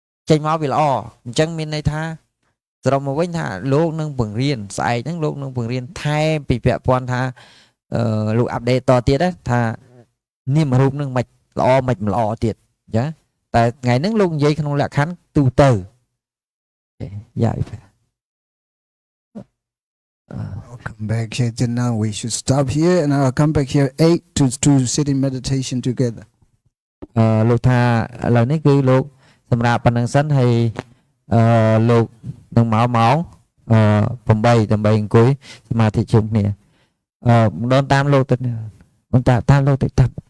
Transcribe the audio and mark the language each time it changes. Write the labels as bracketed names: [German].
[Khmer] ចេញមកវាល្អអញ្ចឹងមានន័យថាសរុបមកវិញថាលោកនឹងបង្រៀនស្អែកហ្នឹងលោកនឹងបង្រៀនថែមពីពាក់ព័ន្ធថាលោកអាប់ដេតតទៀតថានាមរូបនឹងមិនល្អមិនល្អទៀតអញ្ចឹងតែថ្ងៃហ្នឹងលោកនិយាយក្នុងលក្ខខណ្ឌទូទៅយ៉ា [English] I'll come back here to now. We should stop here and I'll come back here 8 to sit in meditation together. [Khmer] លោកថាឥឡូវនេះគឺលោកសម្រាប់ប៉ុណ្្នឹងសិនហើយលោកនឹងមកម៉ោង8ដើម្បីអង្គុយសមាធិជុំគ្នាម្ដងតាមលោកទៅបន្តតាមលោកទៅតាម